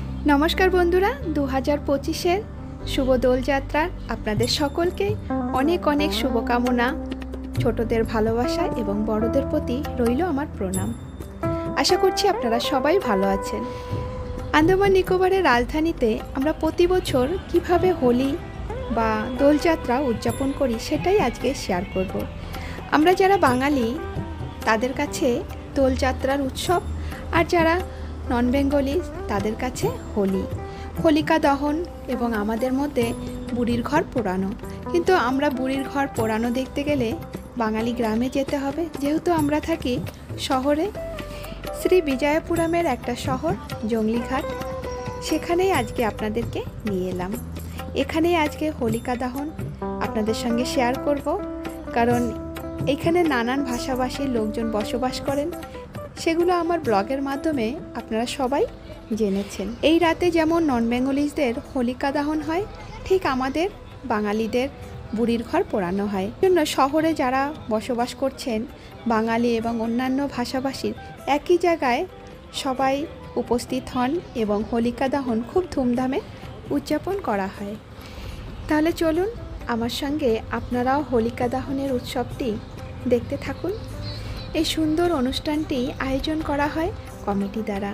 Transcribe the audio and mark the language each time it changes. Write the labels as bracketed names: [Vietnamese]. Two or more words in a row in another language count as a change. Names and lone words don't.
[Bangla] নমস্কার বন্ধুরা 2025 শুভ দোল যাত্রার আপনাদের সকলকে অনেক অনেক শুভকামনা ছোটদের ভালোবাসা এবং বড়দের প্রতি রইলো আমার প্রণাম। আশা করছি আপনারা সবাই ভালো আছেন। আন্দামান নিকোবরের রাজধানীতে আমরা প্রতি বছর কিভাবে হোলি বা দোল যাত্রা উদযাপন করি সেটাই আজকে শেয়ার করব। আমরা যারা বাঙালি তাদের কাছে দোল যাত্রার উৎসব আর যারা [English] non Bengali [Bangla] তাদের কাছে হোলি হোলিকা দহন এবং আমাদের মধ্যে বুড়ির ঘর পোড়ানো। কিন্তু আমরা বুড়ির ঘর পোড়ানো দেখতে গেলে বাঙালি গ্রামে যেতে হবে, যেহেতু আমরা থাকি শহরে। শ্রী বিজয়পুরমের একটা শহর জঙ্গলিঘাট, সেখানেই আজকে আপনাদেরকে নিয়ে এলাম। এখানেই আজকে হোলিকা দহন আপনাদের সঙ্গে শেয়ার করব, কারণ এখানে নানান ভাষাভাষীর লোকজন বসবাস করেন। সেগুলো আমার ব্লগের মাধ্যমে আপনারা সবাই জেনেছেন। এই রাতে যেমন [English] non Bengalis [Bangla] হোলিকা দহন হয়, ঠিক আমাদের বাঙালিদের বুড়ির ঘর পোড়ানো হয়। জন্য শহরে যারা বসবাস করছেন বাঙালি এবং অন্যান্য ভাষাভাষীর একই জায়গায় সবাই উপস্থিত হন এবং হোলিকা দহন খুব ধুমধামে উদযাপন করা হয়। তাহলে চলুন আমার সঙ্গে আপনারাও হোলিকা দহনের উৎসবটি দেখতে থাকুন। এই সুন্দর অনুষ্ঠানটি আয়োজন করা হয় কমিটি দ্বারা।